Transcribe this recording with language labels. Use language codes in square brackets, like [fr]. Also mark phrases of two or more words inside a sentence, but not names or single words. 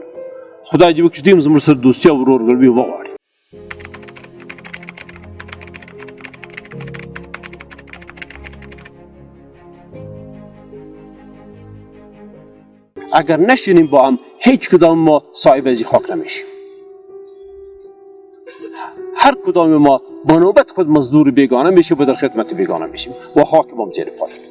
[ps] خدای دې وکړي موږ زموږ سره دوستی او ورورګلوي وغواړي. [fa] اگر نشینیم با هم هیچ کدام ما صاحب از این خاک نمیشیم. هر کدام ما با نوبت خود مزدور بیگانه میشیم و در خدمت بیگانه میشیم و خاک ما زیر پای.